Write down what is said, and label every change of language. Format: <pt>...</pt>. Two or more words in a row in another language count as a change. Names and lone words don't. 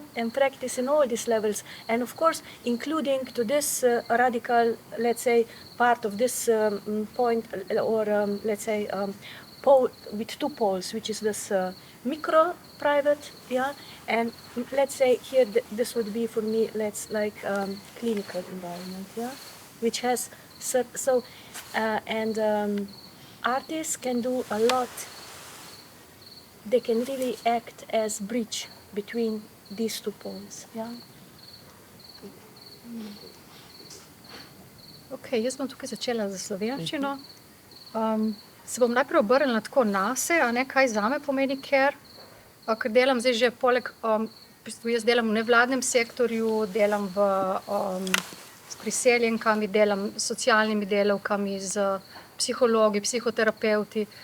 <en>And practice in all these levels, and of course including to this radical, let's say, part of this point, or let's say pole with two poles, which is this micro private, yeah, and let's say here this would be for me, let's like clinical environment, yeah, which has artists can do a lot. They can really act as bridge between these two poles. Yeah?</en> <sl>Ok, jaz bom tukaj začela za slovenščino. Se bom najprej obrnila tako nase, a ne, kaj zame pomeni care, ker delam zdaj že poleg, jaz delam v nevladnem sektorju, delam s priseljenkami, delam s socialnimi delavkami, z psihologi, psihoterapeuti.</sl>